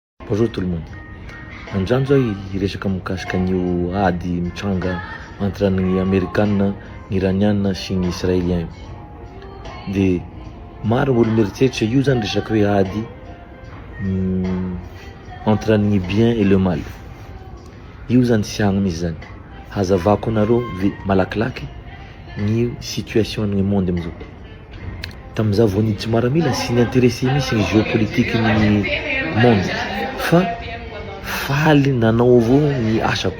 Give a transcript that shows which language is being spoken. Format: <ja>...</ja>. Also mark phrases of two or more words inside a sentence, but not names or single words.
<fr>Bonjour tout le monde.</fr> <mg>Androany zao iresaka mikasika an'io ady mitranga entre ny Amerikanina, ny Iraniana sy ny Israélien. De maro gn'olo mieritseritra io zany resaka hoe ady entre ny</mg> <fr>bien et le mal.</fr> <mg>Io zany tsy agny misy zany. Hazavako anareo malakilaky ny situation ny monde amizao. Tamizao vao niditra miaramila sy niintéressé misy ny géopolitique ny monde. Fa faly nanao avao ny asako.</mg>